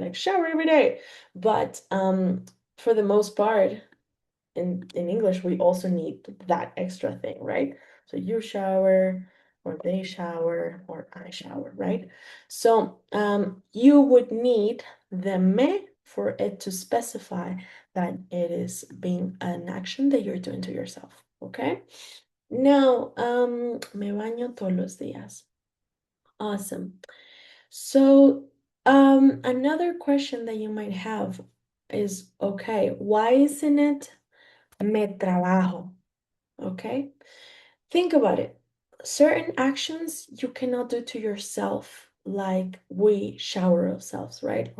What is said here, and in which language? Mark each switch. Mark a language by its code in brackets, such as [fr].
[en] Like shower every day. But for the most part, in English, we also need that extra thing, right? So you shower, or they shower, or I shower, right? So you would need the me for it to specify that it is being an action that you're doing to yourself, okay? [es] Now, me baño todos los días. [en] Awesome. So, another question that you might have is, okay, why isn't it [es] me trabajo? [en] Okay, think about it. Certain actions you cannot do to yourself, like we shower ourselves, right?